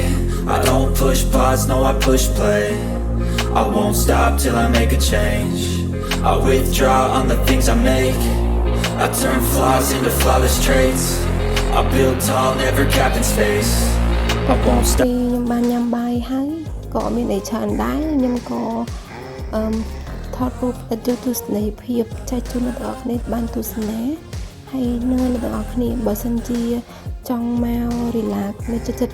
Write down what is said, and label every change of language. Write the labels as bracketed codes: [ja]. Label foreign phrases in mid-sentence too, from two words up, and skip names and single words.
[en] I don't push pause, no, I push play. I won't stop till I make a change. I withdraw on the things I make. I turn flaws into flawless traits. I build tall, never capped in space. I won't stop. [km] ខ្ញុំបានញ៉ាំបាយហើយក៏មានអីច្រើនដែរខ្ញុំក៏ថតរូបទៅទស្សនីយភាពចែកជូនអ្នកទាំងអស់គ្នាបានទស្សនាហើយនឹងអ្នកទាំងអស់គ្នាបើសិនជាចង់មក relax នៅចិត្ត